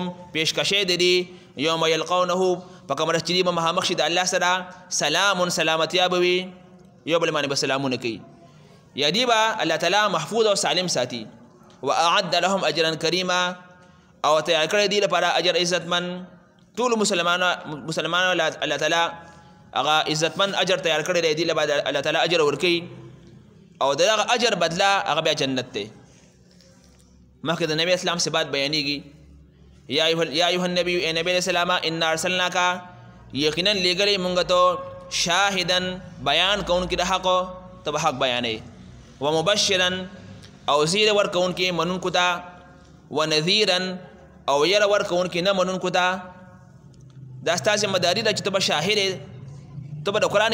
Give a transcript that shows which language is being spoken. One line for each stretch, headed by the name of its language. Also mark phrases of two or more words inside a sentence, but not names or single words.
Pashto: پیشکشی دی
Arabic: یوم یلقونه
Pashto: په کوم ورځ چې دوی به مخامخ شي د الله سره سلام سلامتیا به وي یو بل باندې به سلامونه کوي یا دی به الله تعالی محفوظ او سالم ساتي
Arabic: واعد لهم اجرا کریما
Pashto: او تیار کړی دی لپاره اجر عزتمن ټولو مسلمانانو الله تعالی هغه عزتمن اجر تیار کړی دی لپاره الله تعالی اجر ورکوي او دغه اجر بدله هغه بیا جنت دی مخکې د نبی اسلام صفات بیانېږي
Arabic: یا ایها النبی
Urdu: اے نبی علیہ السلام
Arabic: انا ارسلناک
Pashto: یقینا لېږلی مونږ ته شاهدا بیان کوونکي د حق ته به حق بیانوي ومبشرا او زیر ورکوونکي منونکو ته ونذیرا او یره ورکوونکي نه منونکو ته دا ستا ذمهداري ده چې ته به شاهد یې ته به د قرآن